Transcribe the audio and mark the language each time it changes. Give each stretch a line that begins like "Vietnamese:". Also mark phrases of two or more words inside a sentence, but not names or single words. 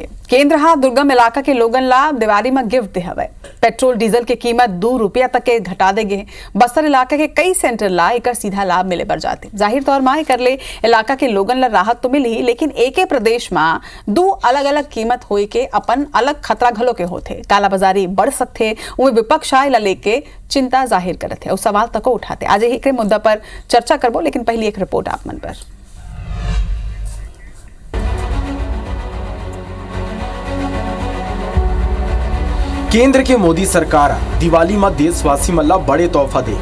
Chhattisgarhi: केंद्र हा दुर्गम इलाका के लोगन ला दिवाली में गिफ्ट दे हवे। पेट्रोल डीजल के कीमत 2 रुपया तक के घटा देगे। बस्तर इलाका के कई सेंटर ला एक सीधा लाभ मिले बर जाते। जाहिर तौर में कर ले इलाका के लोगन ला राहत तो मिली, लेकिन एक प्रदेश में दो अलग अलग कीमत होए के अपन अलग खतरा घलो के होते। कालाबाजारी बढ़ सकते, उन्हें विपक्ष आए ला लेके चिंता जाहिर करते है और सवाल तक उठाते। आज एक मुद्दा पर चर्चा करबो, लेकिन पहली एक रिपोर्ट आप मन पर। केंद्र के मोदी सरकार दिवाली में देशवासी मल्ला बड़े तोहफा दे।